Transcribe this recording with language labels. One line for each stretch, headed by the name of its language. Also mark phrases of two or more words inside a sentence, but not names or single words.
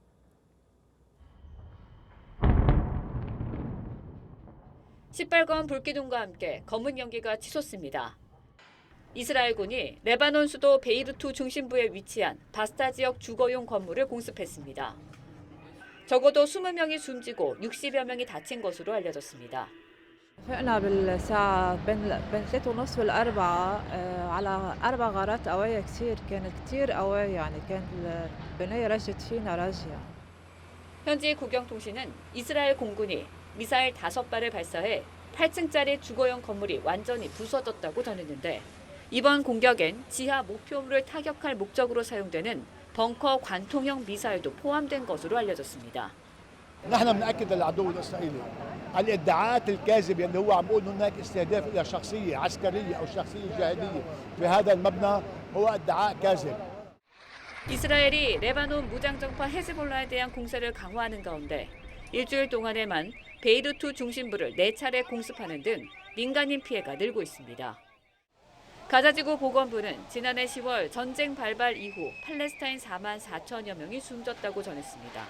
Korean: 시뻘건 불기둥과 함께 검은 연기가 치솟습니다. 이스라엘군이 레바논 수도 베이루트 중심부에 위치한 바스타 지역 주거용 건물을 공습했습니다. 적어도 20명이 숨지고 60여 명이 다친 것으로 알려졌습니다.
Arabic: فقنا بالساعة بين 3:30 وال4 على 4 غارات قوية كانت كتير قوية يعني كانت البناية رجت فينا رجة.
Korean: 현지 국영통신은 이스라엘 공군이 미사일 5발을 발사해 8층짜리 주거용 건물이 완전히 부서졌다고 전했는데 이번 공격엔 지하 목표물을 타격할 목적으로 사용되는 벙커 관통형 미사일도 포함된 것으로 알려졌습니다.
Arabic: نحن بنأكد للعدو الإسرائيلي الادعاءات الكاذبة اللي هو عم يقول إنه هناك استهداف إلى شخصية عسكرية أو شخصية جهادية في هذا المبنى هو ادعاء كاذب.
Korean: 이스라엘이 레바논 무장정파 헤즈볼라에 대한 공세를 강화하는 가운데 일주일 동안에만 베이루트 중심부를 4차례 공습하는 등 민간인 피해가 늘고 있습니다. 가자지구 보건부는 지난해 10월 전쟁 발발 이후 팔레스타인 4만 4천여 명이 숨졌다고 전했습니다.